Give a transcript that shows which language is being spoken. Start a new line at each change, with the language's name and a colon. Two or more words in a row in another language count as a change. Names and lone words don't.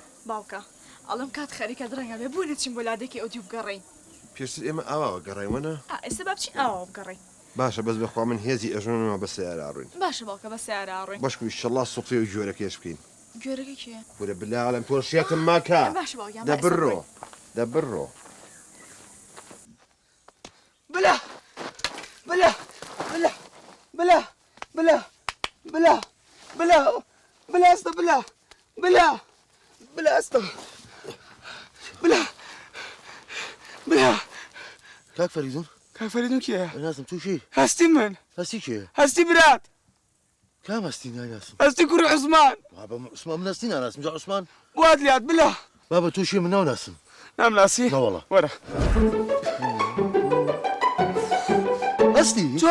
Central Kurdish: باوکە ئەڵم کات خەریکە درەنگە بێ بوو نەچین بۆ لادێکی ئەو دیو بگەڕین پێشتر ئێمە ئاواوە گەڕێوەنە ئێستا با بچین ئاوا بگەڕین باشە بەس بەخوا من هێزی ئەژنەوە بە سیارە ئاڕوین باشە باوکە بە سیارە ئاڕۆین بەشکو ئیشەڵا سوقی و جۆرەکەش بکەین گوێرەکە کێ وەرە بلالم تۆشیەکەم ماکە باشە باوکیان دەبڕۆ دەبڕۆ بلا بلا بلا بلا بلا بلا بلا بلا استا بلا بلا بلا استا بلا بلا کاک فەریدون کاک فەریدون کیە ناسم تووشی هەستی من هەستی کێ هەستی برات کام هەستی ناناسم هەستی کوڕی عوسمان بابە عوسمان من هەستی ناناسم جا عوسمان بوات لات بلا بابە تووشی من ناوناسم نامناسی نەوەڵە وەرە هەستی